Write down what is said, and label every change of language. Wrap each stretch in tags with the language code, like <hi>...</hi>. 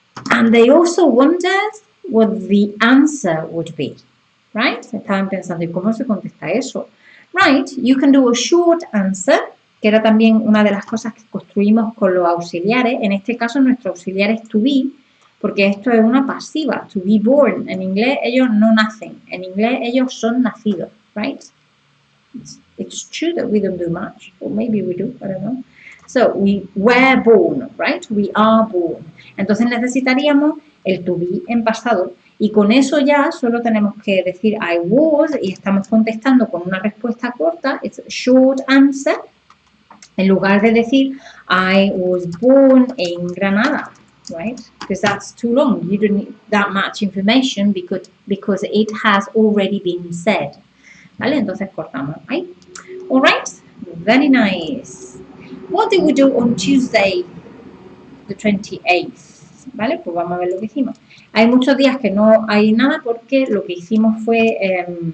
<en>And they also wondered what the answer would be. Right?</en> <es>Estaban pensando, ¿y cómo se contesta eso?</es> <en>Right, you can do a short answer,</en> <es>que era también una de las cosas que construimos con los auxiliares. En este caso, nuestro auxiliar es to be, porque esto es una pasiva, to be born. En inglés, ellos no nacen. En inglés, ellos son nacidos, right?</es> <en>It's true that we don't do much, or maybe we do, I don't know. So, we were born, right? We are born.</en> <es>Entonces, necesitaríamos el to be en pasado. Y con eso ya solo tenemos que decir I was y estamos contestando con una respuesta corta.</es> <en>It's a short answer.</en> <es>En lugar de decir</es> <en>I was born in Granada, right? Because that's too long. You don't need that much information because it has already been said.</en> <es>¿Vale? Entonces cortamos ahí.</es> <en>All right. Very nice. What did we do on Tuesday, the 28th?</en> <es>¿Vale? Pues vamos a ver lo que hicimos. Hay muchos días que no hay nada porque lo que hicimos fue...</es>